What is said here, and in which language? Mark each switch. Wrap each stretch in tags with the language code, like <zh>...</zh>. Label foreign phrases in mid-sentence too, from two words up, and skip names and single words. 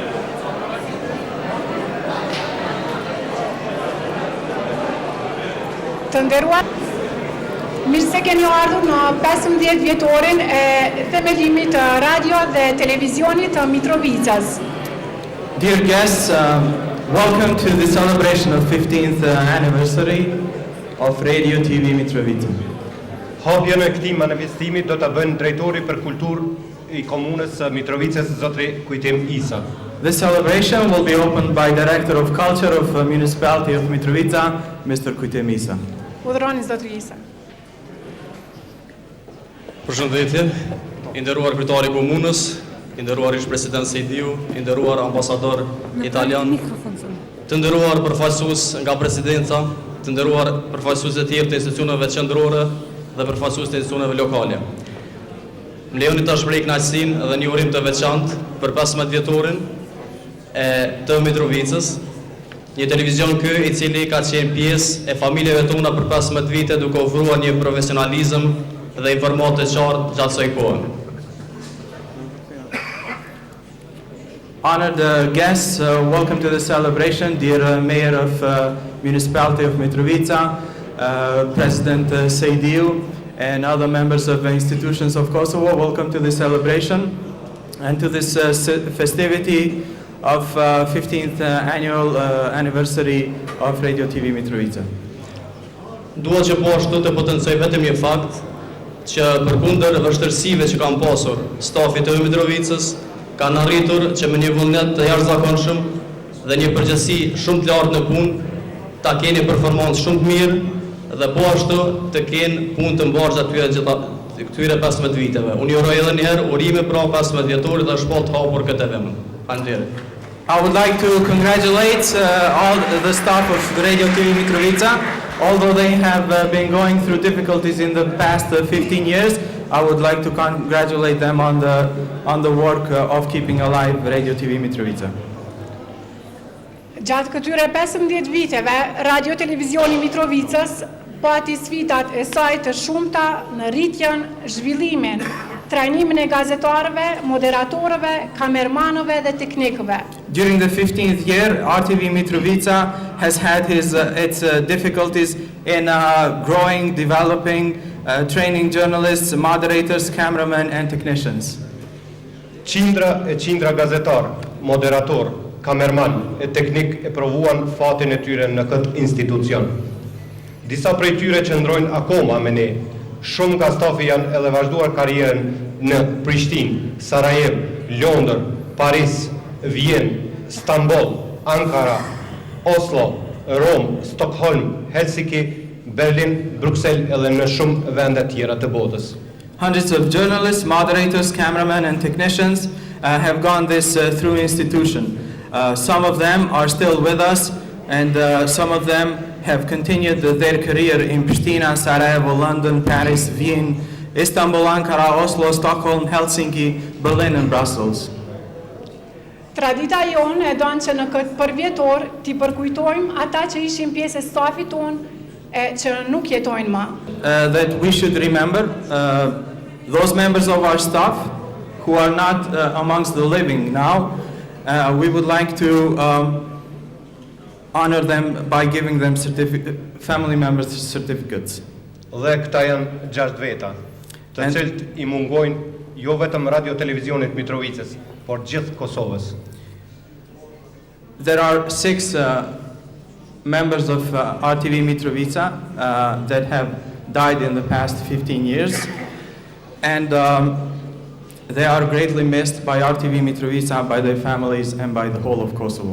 <sq>Të nderuar, mirë se keni ardhur në 15 vjetorin e themelimit të radio dhe televizionit të Mitrovicas.</sq> <en>Dear guests, welcome to the celebration of 15th anniversary of Radio TV Mitrovica.</en> <sq>Hapjen e këtij manifestimi do ta bëjnë drejtori për kulturë I komunës së Mitrovicës, zotri Kujtim Isa.</sq> <en>This celebration will be opened by Director of Culture of Municipality of Mitrovica, Mr. Kujtim Isa.</en> <sq>Udhëroni zotri Isa. Përshëndetje, I nderuar kryetari I komunës, I nderuar ish president Sejdiu, I nderuar ambasador italian, të nderuar përfaqësues nga presidenca, të nderuar përfaqësues të tjerë të institucioneve qendrore dhe përfaqësues të institucioneve lokale. Më lejoni ta shpreh kënaqësinë dhe një urim të veçantë për 15 vjetorin e të Mitrovicës, një televizion ky I cili ka qenë pjesë e familjeve tona për 15 vite duke ofruar një profesionalizëm dhe informatë të qartë gjatë kësaj kohe.</sq> <en>Honored guests, welcome to the celebration, dear Mayor of Municipality of Mitrovica, President Sejdiu, and other members of the institutions of Kosovo. Welcome to the celebration and to this festivity of 15th annual anniversary of Radio TV Mitrovica.</en> <sq>Dua që po ashtu të potencoj vetëm një fakt që përkundër vështirësive që kanë pasur stafi të Mitrovicës, kanë arritur që me një vullnet të jashtëzakonshëm dhe një përgjegjësi shumë të lartë në punë, ta keni performancë shumë të mirë dhe po ashtu të kenë punë të mbarë këtyre 15 viteve. Unë uroj edhe një herë urime pra 15 vjetorit dhe shpall të hapur këtë event. Faleminderit.</sq> <en>I would like to congratulate all the staff of the Radio TV Mitrovica. Although they have been going through difficulties in the past 15 years, I would like to congratulate them on the work of keeping alive Radio TV Mitrovica.</en> <sq>Gjatë këtyre 15 viteve, Radio Televizioni Mitrovicës pati sfidat e saj të shumta në rritjen, zhvillimin, trajnimin e gazetarëve, moderatorëve, kamermanëve dhe teknikëve.</sq> <en>During the 15th year, RTV Mitrovica has had its difficulties in growing, developing, training journalists, moderators, cameramen and technicians.</en> <sq>Qindra gazetar, moderator, kamerman e teknik e provuan fatin e tyre në këtë institucion. Disa prej tyre qëndrojnë akoma me ne. Shumë nga stafi janë edhe vazhduar karrierën në Prishtinë, Sarajevo, Londër, Paris, Vjenë, Stamboll, Ankara, Oslo, Rom, Stockholm, Helsinki, Berlin, Bruxelles edhe në shumë vende tjera të botës.</sq> <en>Hundreds of journalists, moderators, cameramen and technicians have gone this through institution. Some of them are still with us and some of them have continued their career in Pristina, Sarajevo, London, Paris, Vienna, Istanbul, Ankara, Oslo, Stockholm, Helsinki, Berlin and Brussels.</en> <sq>Tradita jonë e donë që në këtë përvjetor t'i përkujtojmë ata që ishin pjesë e stafit tonë e që nuk jetojnë më.</sq> <en>That we should remember those members of our staff who are not amongst the living now. We would like to honor them by giving them family members certificates.</en> <sq>Dhe këta janë 6 veta, të cilët I mungojnë jo vetëm radio televizionit Mitrovicës, por gjithë Kosovës.</sq> <en>There are 6 members of RTV Mitrovica that have died in the past 15 years, and they are greatly missed by RTV Mitrovica, by their families, and by the whole of Kosovo.</en>